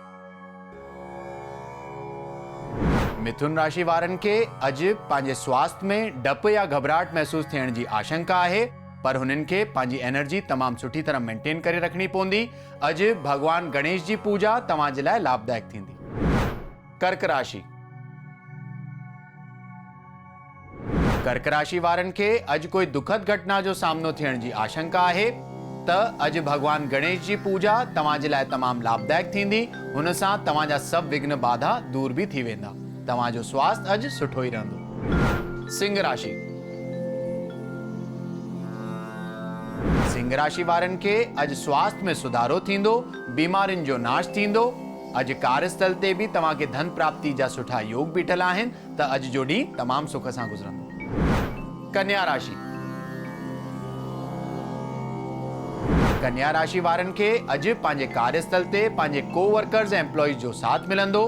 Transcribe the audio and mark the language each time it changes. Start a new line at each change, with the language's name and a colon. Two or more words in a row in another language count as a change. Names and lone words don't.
Sindhi: मिथुन राशि वारनि खे अॼु पंहिंजे स्वास्थ्य में डप या घबराहट महसूस थियण जी आशंका आहे, पर हुननि खे पंहिंजी एनर्जी तमामु सुठी तरह मेंटेन करे रखणी पवंदी। अॼु भगवान गणेश जी पूजा तव्हां जे लाइ लाभदायक थींदी। कर्क राशि। कर्क राशि वारनि खे अॼु कोई दुखद घटना जो सामनो थियण जी आशंका आहे, त अॼु भगवान गणेश जी पूजा तव्हां जे लाइ तमामु लाभदायक थींदी। हुन सां तव्हां जा सभु विघ्न बाधा दूर भी थी वेंदा। तव्हां जो स्वास्थ्य अॼु सुठो ई रहंदो। सिंह राशि। सिंह राशि वारनि खे अॼु स्वास्थ्य में सुधारो थींदो। बीमारियुनि जो नाश थींदो। अॼु कार्यस्थल ते भी तव्हां खे धन प्राप्ति जा सुठा योग बीठल आहिनि, त अॼु जो ॾींहुं तमामु सुख सां गुज़रंदो। कन्या राशि। कन्या राशि वारनि खे अॼु पंहिंजे कार्यस्थल ते पंहिंजे कोवर्कर्स ऐं एम्प्लॉइज जो साथ मिलंदो।